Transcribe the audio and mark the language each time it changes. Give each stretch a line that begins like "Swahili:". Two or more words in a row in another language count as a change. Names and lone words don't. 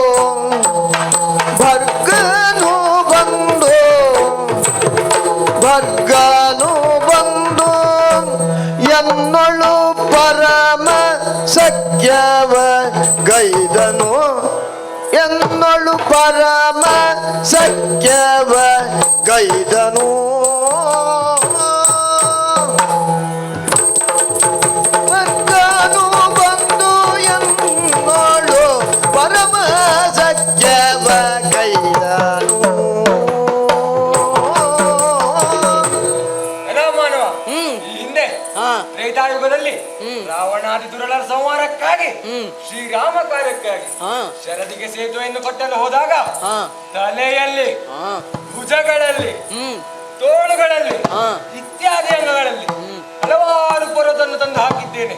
Kannada: ಭರ್ಗನು ಬಂದು ಭರ್ಗನು ಬಂದು ಎನ್ನೊಳು ಪರಮ ಸಖ್ಯವ ಗೈದನು ಎನ್ನೊಳು ಪರಮ ಸಖ್ಯವ ಗೈದನು ಭರ್ಗನು ಬಂದು ಎನ್ನೊಳು ಪರಮ ಸಖ್ಯವ ಗೈದನು. ಎಲ್ಲ ಮಾನವ ಈ ಹಿಂದೆ ತ್ರೇತಾಯುಗದಲ್ಲಿ ರಾವಣಾದಿ ದುರಳರ ಸಂಹಾರಕ್ಕಾಗಿ ಶ್ರೀರಾಮ ಕಾರ್ಯಕ್ಕಾಗಿ ಶರದಿಗೆ ಸೇತುವೆಯನ್ನು ಕಟ್ಟಲು ಹೋದಾಗ ತಲೆಯಲ್ಲಿ ಭುಜಗಳಲ್ಲಿ ತೋಳುಗಳಲ್ಲಿ ಇತ್ಯಾದಿ ಅಂಗಗಳಲ್ಲಿ ಹಲವಾರು ಪರ್ವತವನ್ನು ತಂದು ಹಾಕಿದ್ದೇನೆ.